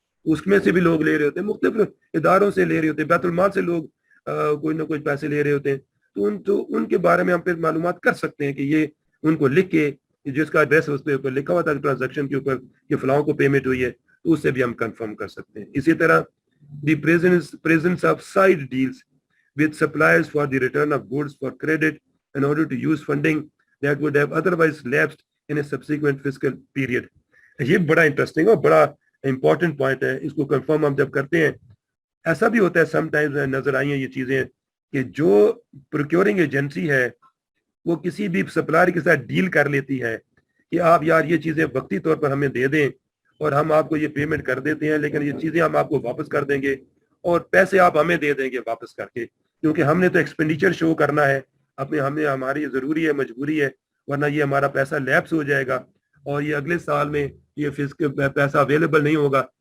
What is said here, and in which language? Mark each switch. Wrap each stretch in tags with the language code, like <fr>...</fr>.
<ur>اس میں سے بھی لوگ لے رہے ہوتے ہیں, مختلف اداروں سے لے رہے ہوتے ہیں, بیت المال سے لوگ کوئی نہ کوئی پیسے لے رہے ہوتے ہیں. تو ان کے بارے میں ہم پھر معلومات کر سکتے ہیں کہ یہ ان کو لکھ کے جس کا ایڈریس اس کے اوپر لکھا ہوا تھا ٹرانزیکشن کے اوپر کہ فلاں کو پیمنٹ ہوئی ہے تو اس سے بھی ہم کنفرم کر سکتے ہیں. اسی طرح</ur> <en>The presence of side deals with suppliers for the return of goods for credit in order to use funding that would have otherwise lapsed in a subsequent fiscal period.</en> <ur>یہ بڑا انٹرسٹنگ اور بڑا امپورٹنٹ پوائنٹ ہے, اس کو confirm ہم جب کرتے ہیں. ایسا بھی ہوتا ہے سم ٹائمز نظر آئی ہیں یہ چیزیں کہ جو پروکیورنگ ایجنسی ہے وہ کسی بھی سپلائر کے ساتھ ڈیل کر لیتی ہے کہ آپ یار یہ چیزیں وقتی طور پر ہمیں دے دیں اور ہم آپ کو یہ پیمنٹ کر دیتے ہیں لیکن یہ چیزیں ہم آپ کو واپس کر دیں گے اور پیسے آپ ہمیں دے دیں گے واپس کر کے, کیونکہ ہم نے تو ایکسپینڈیچر شو کرنا ہے ہمیں ہماری ضروری ہے, مجبوری ہے, ورنہ یہ ہمارا پیسہ لیپس ہو جائے گا اور یہ اگلے سال میں یہ پیسہ اویلیبل نہیں ہوگا.</ur>